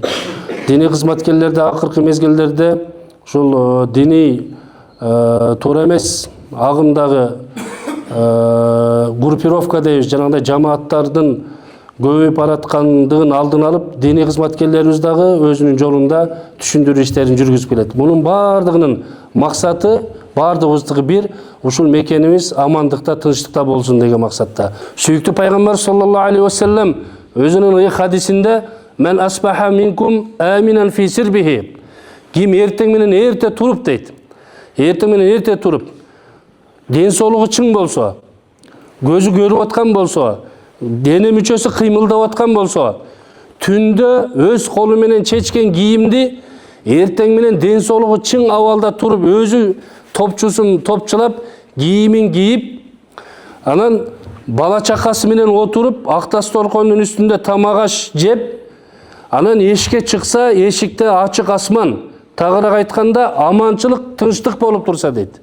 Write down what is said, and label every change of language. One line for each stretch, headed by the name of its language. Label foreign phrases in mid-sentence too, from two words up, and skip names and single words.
Kyrgyz: Диний кызматкерлерде акыркы мезгилдерде ушул диний туура эмес агымдагы группировка дейбиз, жанагындай жамааттардын көбөйүп бараткандыгын алдын алып, диний кызматкерлерибиз дагы өзүнүн жолунда түшүндүрүү иштерин жүргүзүп келет. Мунун баардыгынын максаты, баардыгыбыздыкы бир, ушул мекенибиз амандыкта, тынчтыкта болсун деген максатта. Сүйүктүү пайгамбар
Arabic: صلى الله عليه وسلم
Kyrgyz: өзүнүн ыйык хадисинде
Arabic: "من أصبح منكم آمنا في سربه"
Kyrgyz: ким эртең менен эрте туруп дейт. Эртең менен эрте туруп, ден соолугу чың болсо, көзү көрүп аткан болсо, дене мүчөсү кыймылдап аткан болсо, түндө өз колу менен чечкен кийимди эртең менен ден соолугу чың абалда туруп, өзү топчусун топчулап, кийимин кийип, анан бала чакасы менен отуруп, ак дасторкондун үстүндө тамак аш жеп, анан эшикке чыкса, эшикте ачык асман, тагыраак айтканда аманчылык, тынчтык болуп турса дейт.